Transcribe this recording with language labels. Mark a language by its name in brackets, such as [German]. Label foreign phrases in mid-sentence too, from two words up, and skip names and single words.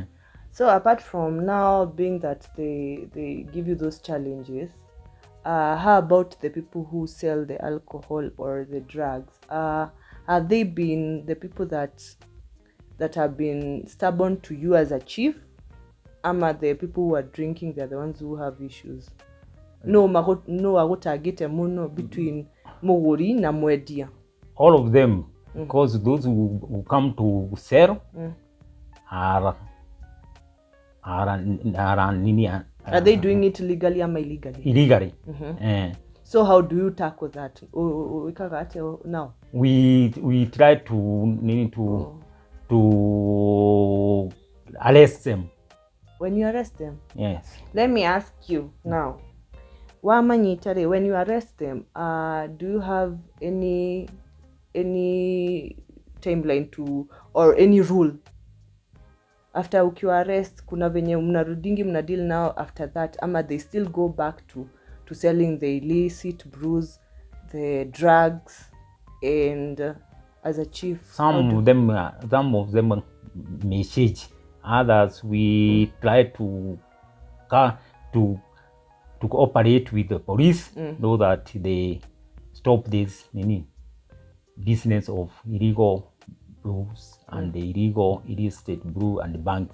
[English] So apart from now being that they give you those challenges, how about the people who sell the alcohol or the drugs? Have they been the people that have been stubborn to you as a chief? Ama the people who are drinking, they're the ones who have issues? [Kikuyu] No agutagite muno between Mogori na Mwedia. [English] All of them, because those who come to sell are they doing it legally or illegally? Illegally. So how do you tackle that? Now we try to arrest them. When you arrest them? Yes. Let me ask you now. When you arrest them, do you have any timeline to, or any rule after ukiwa arrest? [Swahili] Kuna venye mnarudingi mnadeal [English] now after that, ama they still go back to selling the illicit brews, the drugs, and as a chief? Some of them message, others we try to cooperate with the police, so that they stop this business of illegal brews and the illegal illicit brew and banks.